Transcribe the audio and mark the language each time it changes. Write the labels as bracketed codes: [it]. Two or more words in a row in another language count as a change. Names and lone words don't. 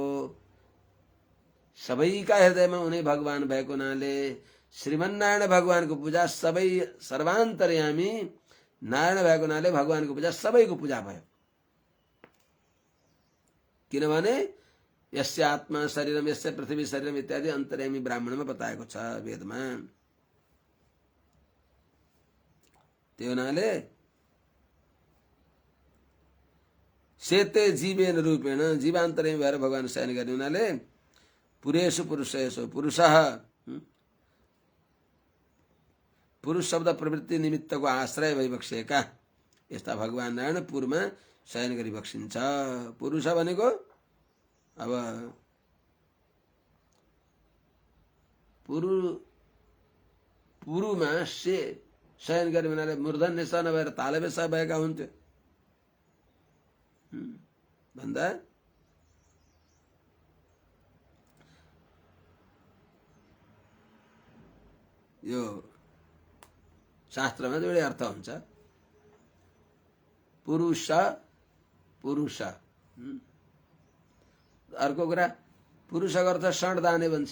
[ne] सबैका हृदयमा उनी भगवान भएको हुनाले श्रीमन्नारायण भगवानको पूजा सबै सर्वान्तर्यामी नारायण भएको हुनाले भगवानको पूजा सबैको पूजा भयो। किनभने [sa] यस्य आत्मा शरीरम यस्य पृथ्वी शरीरम [ne] इत्यादि अन्तर्यामी ब्राह्मणमा बताएको छ वेदमा। त्यो हुनाले [sa] सेते जीवेन रूपेण [ne] जीवान्तर्यामी भएर भगवान शयन गर्ने हुनाले [sa] पुरेषु पुरुषेषु पुरुषः [ne] पुरुष शब्द प्रवृत्ति निमित्तको आश्रय भइबक्सेका यस्ता भगवान नारायण पुरमा शयन गरी बक्सिन्छ। पुरुष भनेको अब पुरुमा से शयन गर्ने हुनाले मूर्धन्य स नभएर तालव्य स भएका हुन्थ्यो भन्दा यो शास्त्रमा दुवै अर्थ हुन्छ। पुरुष पुरुष अर्को कुरा पुरुषको अर्थ षड्दाने भन्छ।